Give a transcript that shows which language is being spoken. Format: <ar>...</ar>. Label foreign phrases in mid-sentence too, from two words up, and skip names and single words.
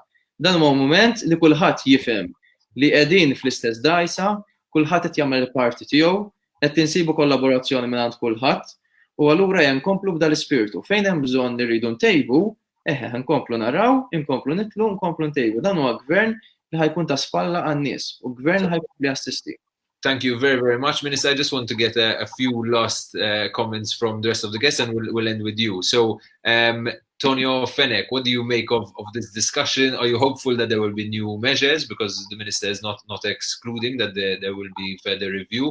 <mt>Dan huwa mument li kulħadd jifhem li qegħdin fl-istess dgħajsa, kulħadd qed jagħmel il-parti tiegħu, qed insibu kollaborazzjoni mingħand kulħadd, u allura hemm nkomplu b'dal ispirtu. Fejn hemm bżonn li rridu ntejbu, nkomplu naraw, inkomplu nitlu, nkomplu ntejbu. Dan huwa gvern li ħajkun ta' spalla għan-nies u gvern li ħajkun li assisti.</mt> <en>Thank you very, very much, Minister. I just want to get a few last comments from the rest of the guests, and we'll end with you. So, Tonio Fenech, what do you make of this discussion? Are you hopeful that there will be new measures? Because the Minister is not excluding that there will be further review.</en>